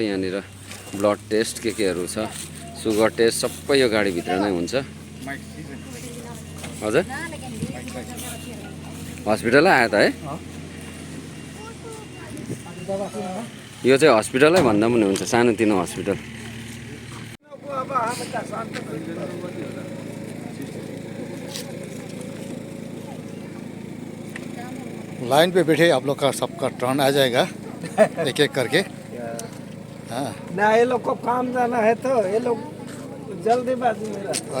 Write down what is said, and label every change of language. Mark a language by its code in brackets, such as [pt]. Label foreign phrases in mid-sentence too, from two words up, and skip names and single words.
[ne] यहाँनिर [en] blood test [ne] केहरू छ [en] sugar test [ne] सबै यो गाडीभित्र नै हुन्छ। हजुर हस्पिटलै आयो त है यो चाहिँ हस्पिटलै भन्दा पनि हुन्छ सानोतिनो हस्पिटल। [hi] लाइन पे बैठे आप लोग का सबका टर्न आ जाएगा एक एक करके। हाँ ना ये लोग को काम जाना है तो ये लोग जल्दीबाजी में रहते हैं।